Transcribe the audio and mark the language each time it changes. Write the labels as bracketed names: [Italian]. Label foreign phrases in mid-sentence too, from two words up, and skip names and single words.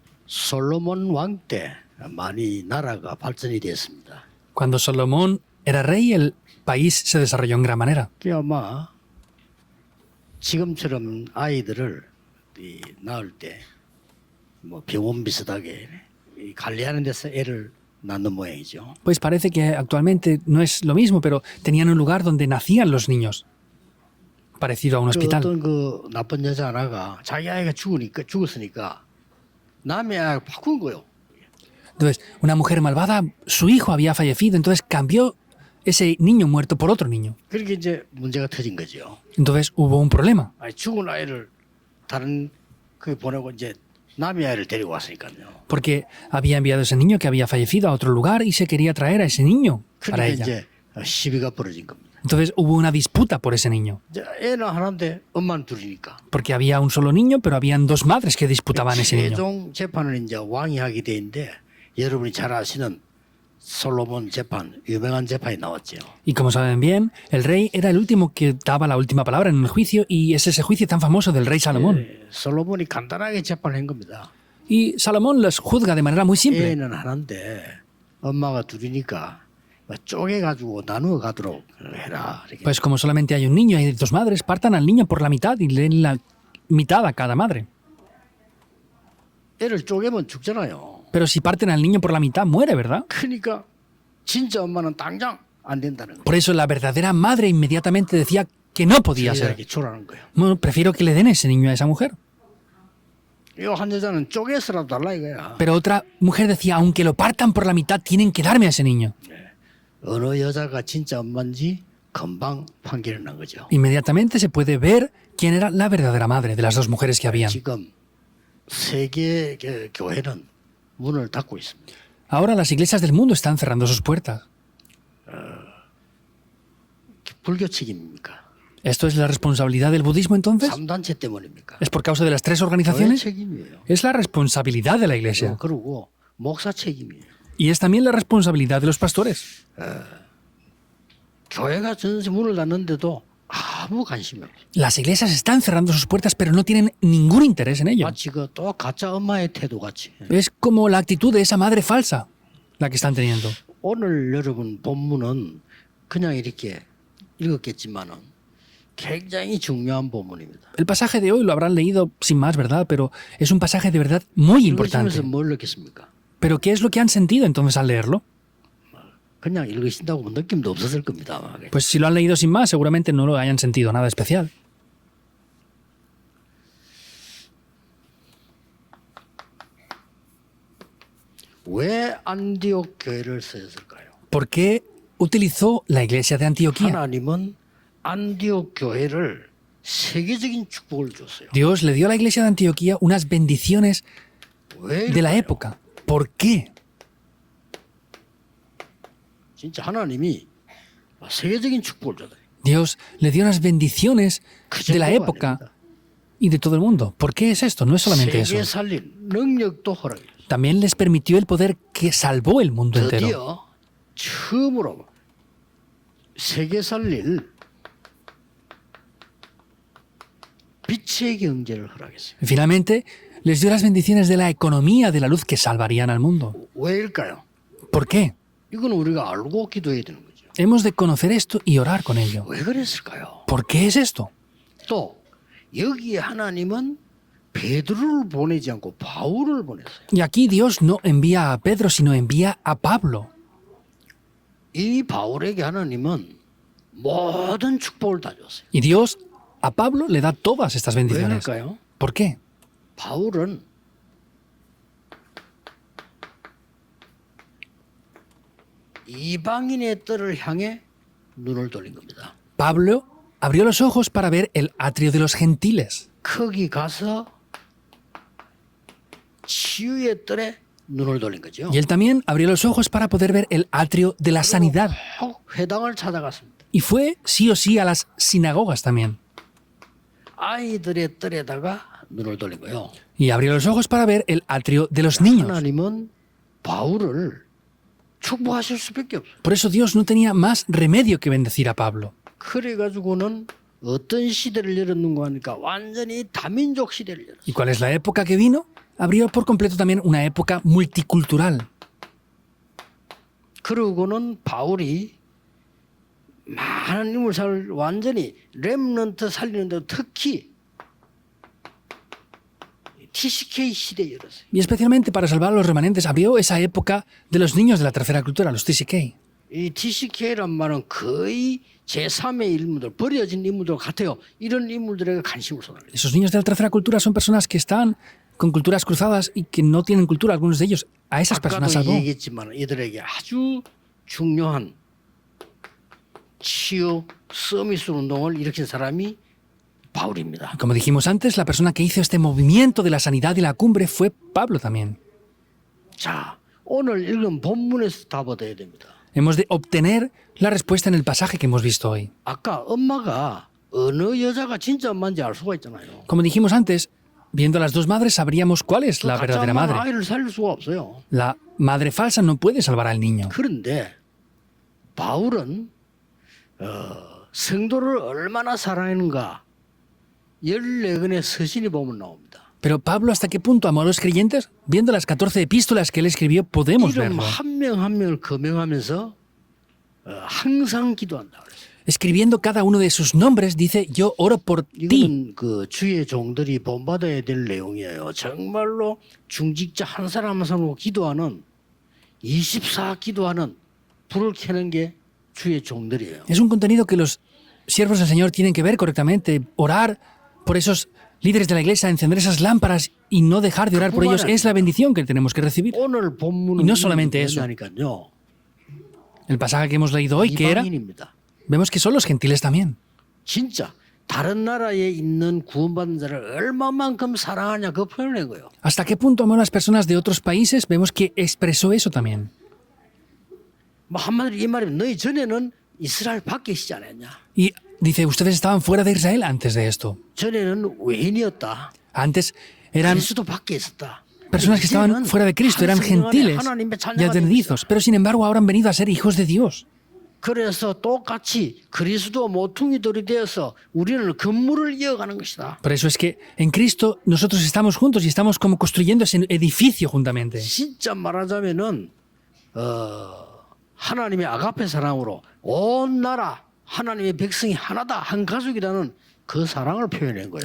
[Korean] 솔로몬 왕 때 많이 나라가 발전이 됐습니다. [Spanish] Cuando Salomón era rey, el país se desarrolló en gran manera. [Korean] 그 아마 지금처럼 아이들을 낳을 때 뭐 병원 비슷하게 관리하는 데서 애를 낳는 모양이죠. [Spanish] Pues parece que actualmente no es lo mismo, pero tenían un lugar donde nacían los niños, parecido a un [Korean] 그 [Spanish] hospital. [Korean] 어떤 그 나쁜 여자 하나가 자기 아이가 죽었으니까 남의 아이를 바꾼 거요. [Spanish] Entonces, una mujer malvada, su hijo había fallecido, entonces cambió ese niño muerto por otro niño. [Korean] 그렇게 이제 문제가 터진 거죠. [Spanish] Entonces hubo un problema, [Korean] 아니, 죽은 아이를 다른 그 보내고 이제 남의 아이를 데리고 왔으니까요. [Spanish] porque había enviado ese niño que había fallecido a otro lugar y se quería traer a ese niño para [Korean] 그러니까 [Spanish] ella. [Korean] 이제 시비가 벌어진 겁니다. [Spanish] Entonces hubo una disputa por ese niño, [Korean] 이제 애는 하나인데 엄마는 둘이니까. [Spanish] porque había un solo niño, pero habían dos madres que disputaban ese niño. [Korean] 최종 재판은 이제 왕이 하게 되는데 여러분이 잘 아시는 솔로몬 재판, 유명한 재판이 나왔죠. [Spanish] Y como saben bien, el rey era el último que daba la última palabra en el juicio y es ese juicio tan famoso del rey Salomón. [Korean] 솔로몬이 간단하게 재판한 겁니다. [Spanish] Y Salomón los juzga de manera muy simple. [Korean] 애는 하나인데 엄마가 둘이니까 쪼개가지고 나누어 가도록 해라. 이렇게. [Spanish] Pues como solamente hay un niño y hay dos madres, partan al niño por la mitad y le den la mitad a cada madre. [Korean] 애를 쪼개면 죽잖아요. [Spanish] Pero si parten al niño por la mitad, muere, ¿verdad? [Korean] 그러니까 진짜 엄마는 당장 안 된다는 거예요. [Spanish] Por eso la verdadera madre inmediatamente decía que no podía ser. [Korean] 이렇게 주라는 거예요. [Spanish] Bueno, prefiero que le den ese niño a esa mujer. [Korean] 이 한 여자는 쪼개서라도 달라 이거야. [Spanish] Pero otra mujer decía, aunque lo partan por la mitad, tienen que darme a ese niño. [Korean] 어느 여자가 진짜 엄마인지 금방 판결이 난 거죠. [Spanish] Inmediatamente se puede ver quién era la verdadera madre de las dos mujeres que habían. [Korean] 지금 세계 교회는 문을 닫고 있습니다. [Spanish] Ahora las iglesias del mundo están cerrando sus puertas. [Korean] 불교 책임입니까? [Spanish] ¿Esto es la responsabilidad del budismo entonces? [Korean] 3단체 때문입니까? [Spanish] ¿Es por causa de las tres [Korean] 교회 [Spanish] organizaciones? [Korean] 책임이에요. [Spanish] Es la responsabilidad de la iglesia. [Korean] 그리고 목사 책임이에요. [Spanish] Y es también la responsabilidad de los pastores. [Korean] 교회가 전세 문을 닫는데도 아무 관심이 없어요. [Spanish] Las iglesias están cerrando sus puertas, pero no tienen ningún interés en ello. [Korean] 마치 또 가짜 엄마의 태도 같이. [Spanish] Es como la actitud de esa madre falsa la que están teniendo. [Korean] 오늘 여러분 본문은 그냥 이렇게 읽었겠지만은 굉장히 중요한 본문입니다. [Spanish] El pasaje de hoy lo habrán leído sin más, ¿verdad? Pero es un pasaje de verdad muy importante. [Korean] 읽으시면서 뭘 느꼈습니까? [Spanish] ¿Pero qué es lo que han sentido entonces al leerlo? [Korean] 그냥 읽으신다고 느낌도 없었을 겁니다. 아마. [Spanish] Pues si lo han leído sin más, seguramente no lo hayan sentido nada especial. [Korean] 왜 안디옥 교회를 쓰였을까요? [Spanish] ¿Por qué utilizó la iglesia de Antioquía? [Korean] 하나님은 안디옥 교회를 세계적인 축복을 줬어요. [Spanish] Dios le dio a la iglesia de Antioquía unas bendiciones [Korean] 왜? [Spanish] de la época. ¿Por qué? [Korean] 진짜 하나님이 세계적인 축복을 줬어요. [Spanish] Dios le dio unas bendiciones de la época y de todo el mundo. ¿Por qué es esto? No es solamente eso. [Korean] 세계 살릴 능력도 허락했어요. [Spanish] También les permitió el poder que salvó el mundo entero. [Korean] 드디어 처음으로 세계 살릴 빛의 경제를 허락했어요. [Spanish] Finalmente, les dio las bendiciones de la economía de la luz que salvarían al mundo. [Korean] 왜일까요? [Spanish] ¿Por qué? [Korean] 이건 우리가 알고 기도해야 되는 거죠. [Spanish] Hemos de conocer esto y orar con ello. [Korean] 왜 그랬을까요? [Spanish] ¿Por qué es esto? [Korean] 또 여기에 하나님은 베드로를 보내지 않고 바울을 보냈어요. [Spanish] Y aquí Dios no envía a Pedro, sino envía a Pablo. [Korean] 이 바울에게 하나님은 모든 축복을 다 줬어요. [Spanish] Y Dios a Pablo le da todas estas [Korean] 왜 [Spanish] bendiciones. [Korean] 그럴까요? [Spanish] ¿Por qué? [Korean] 바울은 이방인의 뜰을 향해 눈을 돌린 겁니다. [Spanish] Pablo abrió los ojos para ver el atrio de los gentiles. [Korean] 거기 가서 치유의 뜰에 눈을 돌린 거죠. [Spanish] Y él también abrió los ojos para poder ver el atrio de la sanidad. [Korean] 꼭 회당을 찾아갔습니다. [Spanish] Y fue sí o sí a las sinagogas también. [Korean] 아이들의 뜰에다가 눈을 돌린 거예요. [Spanish] Y abrió los ojos para ver el atrio de los niños. [Korean] 하나님은 바울을 축복하실 수밖에 없어요. [Spanish] Por eso Dios no tenía más remedio que bendecir a Pablo. [Korean] 그래가지고는 어떤 시대를 열었는가 하니까 완전히 다민족 시대를 열었어요. [Spanish] ¿Y cuál es la época que vino? abrió por completo también una época multicultural. [Korean] 그러고는 바울이 많은 인물을 완전히 렘넌트 살리는데 특히 TCK 시대에 열었어요. [Spanish] Y especialmente para salvar a los remanentes, abrió esa época de los niños de la tercera cultura, los TCK. [Korean] 이 TCK란 말은 거의 제3의 인물들, 버려진 인물들 같아요. 이런 인물들에게 관심을 쏟아내요. [Spanish] Esos niños de la tercera cultura son personas que están con culturas cruzadas y que no tienen cultura, algunos de ellos. A esas personas [Korean] 아까도 [Spanish] salvó. [Korean] 얘기했지만 이들에게 아주 중요한 치유 서미스 운동을 일으킨 사람이 바울입니다. [Spanish] Como dijimos antes, la persona que hizo este movimiento de la sanidad y la cumbre fue Pablo también. [Korean] 자, 오늘 읽은 본문에서 답 얻어야 됩니다. [Spanish] Hemos de obtener la respuesta en el pasaje que hemos visto hoy. [Korean] 아까 엄마가 어느 여자가 진짜 엄마인지 알 수가 있잖아요. [Spanish] Como dijimos antes, viendo a las dos madres sabríamos cuál es la [Korean] 가짜 [Spanish] verdadera [Korean] 엄마는 [Spanish] madre. [Korean] 아이를 살릴 수가 없어요. [Spanish] La madre falsa no puede salvar al niño. [Korean] 그런데 바울은 성도를 얼마나 사랑하는가 14권의 서신이 보면 나옵니다. [Spanish] Pero Pablo, ¿hasta qué punto amó a los creyentes? Viendo las 14 epístolas que él escribió, podemos [Korean] 이름 [Spanish] verlo. [Korean] 한 명 한 명을 거명하면서 항상 기도한다 그랬어요. [Spanish] Escribiendo cada uno de sus nombres, dice, yo oro por ti. [Korean] 이거는 그 주의 종들이 본받아야 될 내용이에요. 정말로 중직자 한 사람 한 사람으로 기도하는 24 기도하는 불을 켜는 게 주의 종들이에요. [Spanish] Es un contenido que los siervos del Señor tienen que ver correctamente. Orar por esos líderes de la iglesia, encender esas lámparas y no dejar de orar por ellos es la bendición que tenemos que recibir. [Korean] 오늘 본문은 [Spanish] Y no solamente eso. [Korean] 뭐냐니까요. [Spanish] El pasaje que hemos leído hoy, que era, [Korean] 이방인입니다. [Spanish] vemos que son los gentiles también. [Korean] 진짜 다른 나라에 있는 구원받은 자를 얼마만큼 사랑하냐 그 표현을 한 거예요. [Spanish] ¿Hasta qué punto amó a las personas de otros países? Vemos que expresó eso también. [Korean] 뭐 한마디로 이 말이면 너희 전에는 이스라엘 밖에 있지 않았냐. [Spanish] Y dice, ustedes estaban fuera de Israel antes de esto. [Korean] 전에는 외인이었다. [Spanish] Antes eran [Korean] 그리스도 밖에 있었다. [Spanish] personas que estaban fuera de Cristo, eran gentiles y advenedizos, pero sin embargo ahora han venido a ser hijos de Dios. [Korean] 그래서 똑같이 그리스도 모퉁이돌이 되어서 우리는 건물을 이어가는 것이다. [Spanish] Por eso es que en Cristo nosotros estamos juntos y estamos como construyendo ese edificio juntamente. [Korean] 진짜 말하자면은 하나님의 아가페 사랑으로 온 나라 하나님의 백성이 하나다 한 가족이라는 그 사랑을 표현한 거예요.